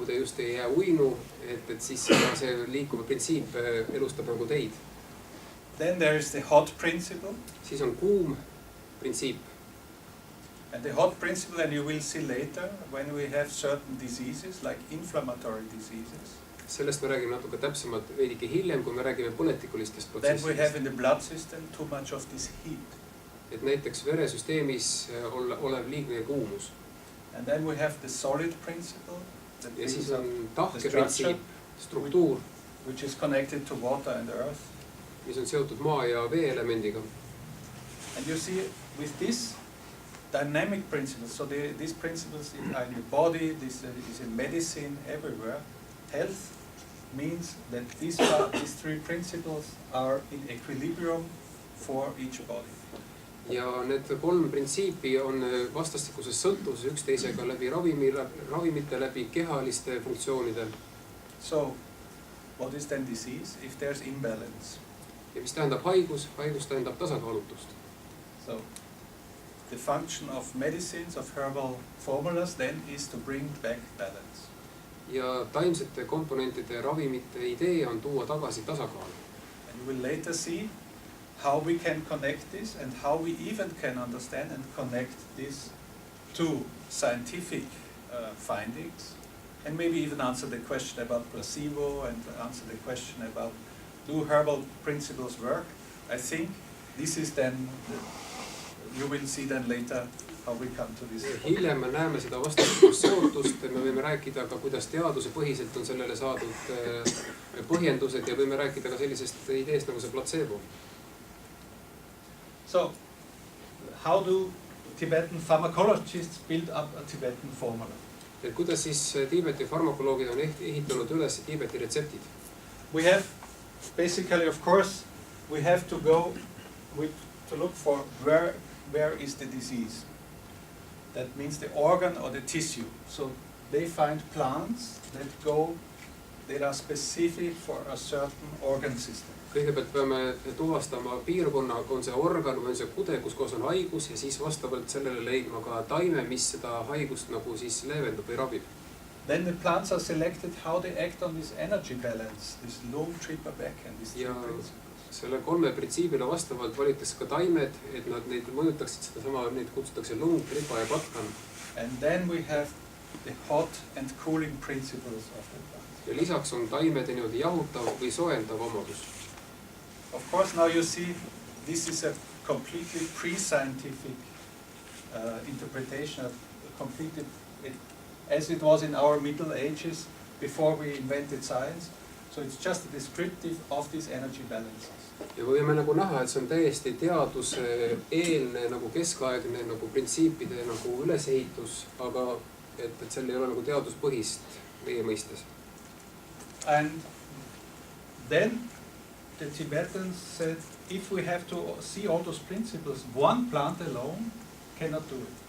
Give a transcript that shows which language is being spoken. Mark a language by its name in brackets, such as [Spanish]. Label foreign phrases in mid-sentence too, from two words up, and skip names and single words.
[Estonian] just ei jää uinu, et siis see liikuva printsiip elustab nagu teid. [English] Then there is the hot principle. [Estonian] Siis on kuum printsiip. [English] And the hot principle, and you will see later, when we have certain diseases, like inflammatory diseases. [Estonian] Sellest me räägime natuke täpsemalt veidike hiljem, kui me räägime põletikulistest [English] Then we have [Estonian] protsessidest. [English] in the blood system too much of this heat. [Estonian] Et näiteks veresüsteemis olev liigne kuumus. [English] And then we have the solid principle, that [Estonian] Ja siis [English] brings [Estonian] on [English] up [Estonian] tahke [English] the structure, [Estonian] printsiip, struktuur, [English] which is connected to water and earth. [Estonian] mis on seotud maa ja vee elemendiga. [English] And you see, with this dynamic principles, so these principles are in the body, this is in medicine, everywhere. Health means that these three principles are in equilibrium for each body. [Estonian] Ja need kolm printsiipi on vastastikuses sõltuvuses üksteisega läbi ravimite, läbi kehaliste funktsioonide. [English] So, what is then disease? If there's imbalance. [Estonian] Ja mis tähendab haigus? Haigus tähendab tasakaalutust. [English] So, the function of medicines, of herbal formulas then is to bring back balance. [Estonian] Ja taimsete komponentide ravimite idee on tuua tagasi tasakaalu. [English] And you will later see how we can connect this and how we even can understand and connect this to scientific findings, and maybe even answer the question about placebo and answer the question about do herbal principles work. I think this is then, you will see then later how we come to this. [Estonian] Hiljem me näeme seda vastastikust seotust, me võime rääkida ka, kuidas teaduse põhiselt on sellele saadud põhjendused ja võime rääkida ka sellisest ideest nagu see placebo. [English] So, how do Tibetan pharmacologists build up a Tibetan formula? [Estonian] Et kuidas siis Tiibeti farmakoloogid on ehitanud üles Tiibeti retseptid? [English] We have, basically, of course, we have to go to look for where is the disease. That means the organ or the tissue. So they find plants that are specific for a certain organ system. [Estonian] Kõigepealt peame tuvastama piirkonna, on see organ või on see kude, kus koos on haigus ja siis vastavalt sellele leidma ka taime, mis seda haigust nagu siis leevendab või rabib. [English] Then the plants are selected how they act on this energy balance, this lung, tripa, back and these three principles. [Estonian] Selle kolme printsiibile vastavalt valitakse ka taimed, et nad neid mõjutaksid sedasama, neid kutsutakse lung, tripa ja patkan. [English] And then we have the hot and cooling principles of the plant. [Estonian] Ja lisaks on taimede niimoodi jahutav või soojendav omadus. [English] Of course, now you see this is a completely pre-scientific interpretation of completely, as it was in our Middle Ages before we invented science. So it's just a descriptive of these energy balances. [Estonian] Ja võime nagu näha, et see on täiesti teaduseelne nagu keskaegne nagu printsiipide nagu ülesehitus, aga et seal ei ole nagu teaduspõhist meie mõistes. [English] And then the Tibetans said, if we have to see all those principles, one plant alone cannot do it.